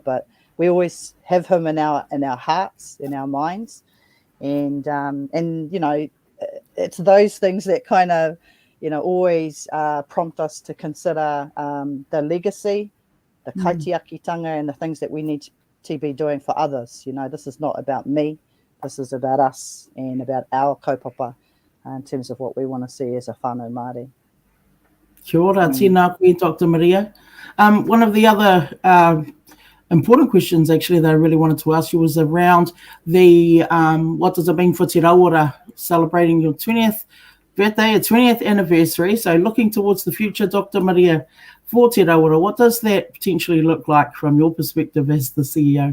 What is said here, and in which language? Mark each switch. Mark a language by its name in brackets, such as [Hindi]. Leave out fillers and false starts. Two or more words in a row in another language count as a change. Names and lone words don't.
[English] But we always have him in our hearts, in our minds, and you know, it's those things that kind of, you know, always prompt us to consider the legacy, the kaitiakitanga, and the things that we need to be doing for others. You know, this is not about me. This is about us and about our kaupapa in terms of what we want to see as a [Māori] whānau Māori. Kia ora, tēnā koe, [English] Dr. Maria. One of the other important questions, actually, that I really wanted to ask you was around the what does it mean for Te Rau Ora celebrating your 20th birthday, a 20th anniversary. So looking towards the future, Dr. Maria, for Te Rau Ora, what does that potentially look like from your perspective as the CEO?